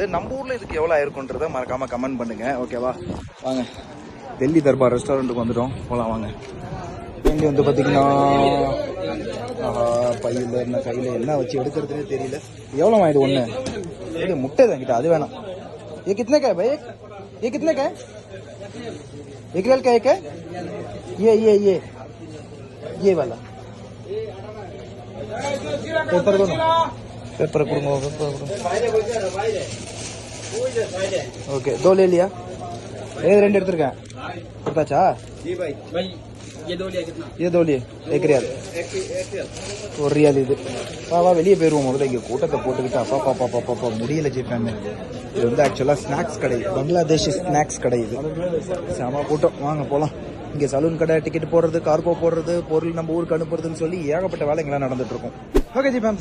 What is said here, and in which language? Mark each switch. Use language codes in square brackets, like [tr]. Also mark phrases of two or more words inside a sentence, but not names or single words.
[ta] நம்ம ஊரில் இதுக்கு எவ்வளோ ஆயிருக்குன்றதை மறக்காமல் கமெண்ட் பண்ணுங்க. ஓகேவா? வாங்க டெல்லி தர்பார் ரெஸ்டாரண்ட்டுக்கு வந்துட்டோம், போகலாம் வாங்க. இங்கே வந்து பார்த்தீங்கன்னா பையில் என்ன கையில் என்ன வச்சு எடுக்கிறதுனே தெரியல. எவ்வளோ ஆயிடு ஒன்று? இது முட்டை தான் கிட்ட, அது வேணாம். [hi] ये कितने का है भाई? ये कितने का है? 1 रियाल का एक है? ये वाला पेपर दो ना, पेपर करूँगा. ओके 2 ले लिया. [ta] 2 எடுத்துருக்கேன். கொடுத்தாச்சா? [hi] ये दो लिए 1 रियाल. [ta] 1 रियाल இது. வா வெளியே போயிருவோம். முதல்ல இங்கே கூட்டத்தை போட்டுக்கிட்டு அப்பா முடியல ஜிஃபேம். இது வந்து ஆக்சுவலாக ஸ்நாக்ஸ் கடை, பங்களாதேஷ் ஸ்நாக்ஸ் கடை. இது செம கூட்டம். வாங்க போகலாம். இங்கே சலூன் கடை, டிக்கெட் போடுறது, கார்கோ போடுறது, பொருள் நம்ம ஊருக்கு அனுப்புறதுன்னு சொல்லி ஏகப்பட்ட வேலைங்களாம் நடந்துட்டு இருக்கும். ஓகே ஜி ஃபேம்.